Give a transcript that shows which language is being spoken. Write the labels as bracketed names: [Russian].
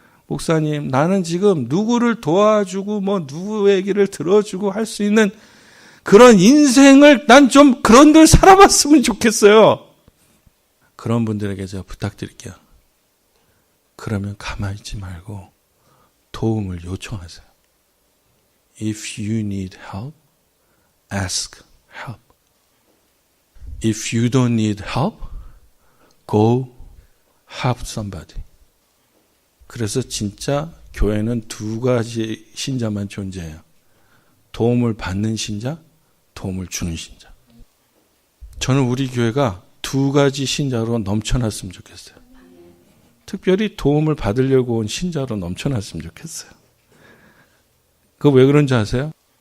[Korean] 목사님, 나는 지금 누구를 도와주고 누구 얘기를 들어주고 할 수 있는 그런 인생을 난 좀 그런 들 살아봤으면 좋겠어요. 그런 분들에게 제가 부탁드릴게요. 그러면 가만히 있지 말고 도움을 요청하세요. [English] If you need help, ask help. If you don't need help, go help somebody. [Korean] 그래서 진짜 교회는 2가지 신자만 존재해요. 도움을 받는 신자, 도움을 주는 신자. 저는 우리 교회가 2가지 신자로 넘쳐났으면 좋겠어요. 특별히 도움을 받으려고 온 신자로 넘쳐났으면 좋겠어요. 그거 왜 그런지 아세요?